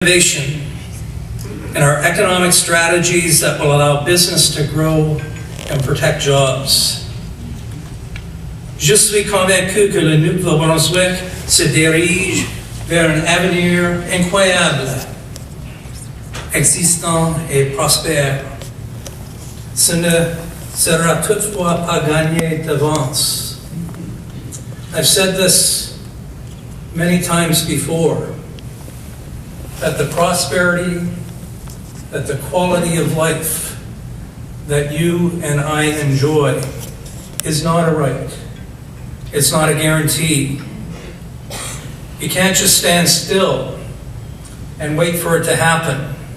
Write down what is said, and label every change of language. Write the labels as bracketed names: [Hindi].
[English] Innovation and our economic strategies that will allow business to grow and protect jobs. [French] Je suis convaincu que le Nouveau-Brunswick se dirige vers un avenir incroyable, existant et prospère. Ce ne sera toutefois pas gagné d'avance. [English] I've said this many times before, that the prosperity, that the quality of life that you and I enjoy is not a right. It's not a guarantee. You can't just stand still and wait for it to happen.